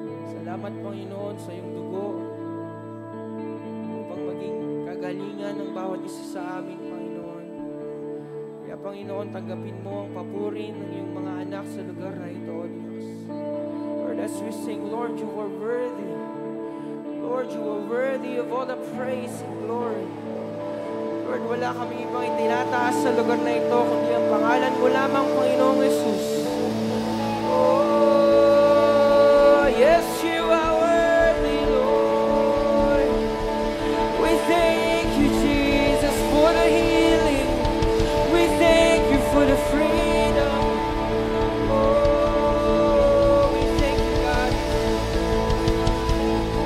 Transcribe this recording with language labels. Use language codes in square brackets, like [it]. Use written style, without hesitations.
[tl] Salamat, Panginoon, sa iyong dugo upang maging kagalingan ng bawat isa sa amin, Panginoon. Kaya, Panginoon, tanggapin mo ang papuri ng iyong mga anak sa lugar na ito, O Diyos. [en] Lord, as we sing, Lord, you are worthy. Lord, you are worthy of all the praise and glory. [tl] Lord, wala kami ibang itinataas sa lugar na ito, kundi ang pangalan mo lamang, Panginoong Jesus. [en] Oh, yes, you are worthy, Lord. We thank you, Jesus, for the healing. We thank you for the freedom. Oh, we thank you, God.